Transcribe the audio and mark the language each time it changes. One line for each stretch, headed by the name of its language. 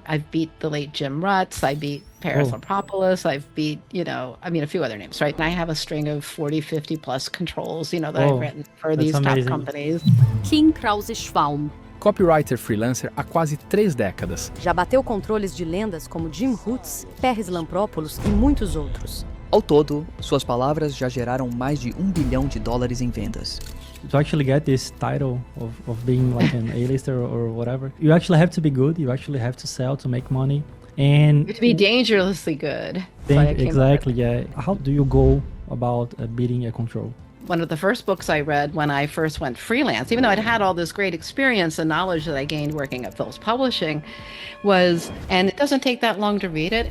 English: I've beat the late Jim Rutz. I beat Paris Lampropoulos. I've beat, a few other names, right? And I have a string of 40, 50 plus controls, that I've written for these top companies. Kim Krause-Schwalm.
Portuguese: Copywriter freelancer há quase 3 décadas. Já bateu controles de lendas como Jim Rutz, Paris Lampropoulos e muitos outros. Ao todo, suas palavras já geraram mais de $1 bilhão em vendas.
English: To actually get this title of being like an A-lister or whatever, you actually have to be good. You actually have to sell to make money. And You have to be dangerously good. Exactly, yeah. How do you go about beating a control? One of the first books I read when I first went freelance, even though I'd had all this great experience and knowledge that I gained working at Phillips Publishing, and it doesn't take that long to read it.